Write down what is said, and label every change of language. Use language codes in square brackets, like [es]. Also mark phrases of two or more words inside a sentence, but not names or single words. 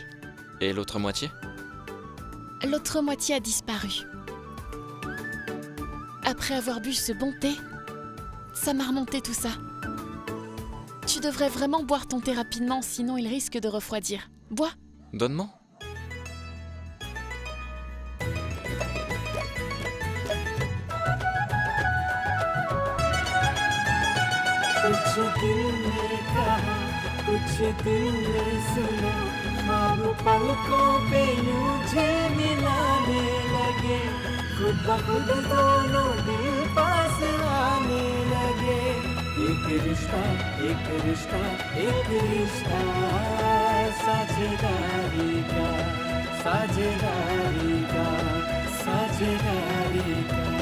[fr] Et l'autre moitié? L'autre moitié a disparu. Après avoir bu ce bon thé, ça m'a remonté tout ça. Tu devrais vraiment boire ton thé rapidement, sinon il risque de refroidir. Bois. Donne-moi. [hi] कुछ दिल ने कहा कुछ दिल ने सुना ख्वाब पलकों पे यूं झिलमिलाने लगे खुद ब खुद दोनों दिल पास आने लगे एक रिश्ता साझेदारी का साझेदारी का।